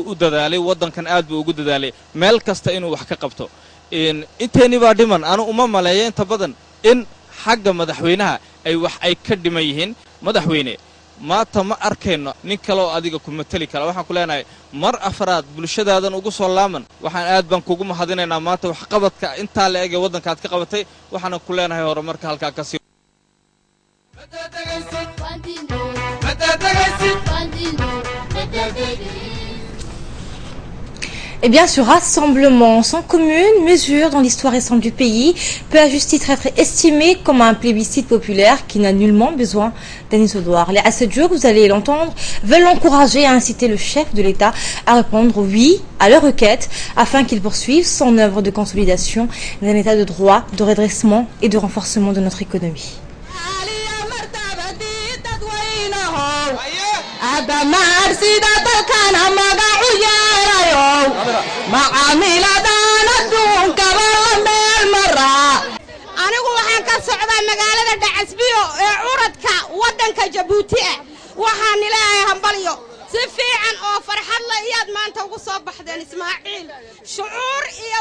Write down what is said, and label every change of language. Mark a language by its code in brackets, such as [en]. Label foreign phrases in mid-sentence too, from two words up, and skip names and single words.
[so] u dadaalay wadankan aad buu ugu dadaalay meel kasta inuu wax ka qabto inteeni baa dhiman anu uma maleeyo inta badan in xagga madaxweynaha ay ka dhiman yihiin madaxweyne maanta ma arkayno nin kale oo adiga ku matali kara waxaan ku leenahay mar afraad bulshadaadan ugu soo laaman waxaan aad baan kugu mahadinaynaa maanta wax qabadka inta la eegay wadanka aad ka qabatay waxaan ku leenahay horumarka halka ka sii [fr] Eh bien, ce rassemblement sans commune mesure dans l'histoire récente du pays peut à juste titre être estimé comme un plébiscite populaire qui n'a nullement besoin d'un isoloir. Les Assadjour, vous allez l'entendre, veulent encourager et inciter le chef de l'État à répondre oui à leur requête afin qu'il poursuive son œuvre de consolidation d'un État de droit, de redressement et de renforcement de notre économie. [so] anigu waxaan ka socdaa magaalada Dhacasbiyo ee uradka wadanka Jabuuti waxaan ilaahay hambalyo si fiican oo farxad la iyad maanta ugu soo baxdeen Ismaaciil shucuur iyo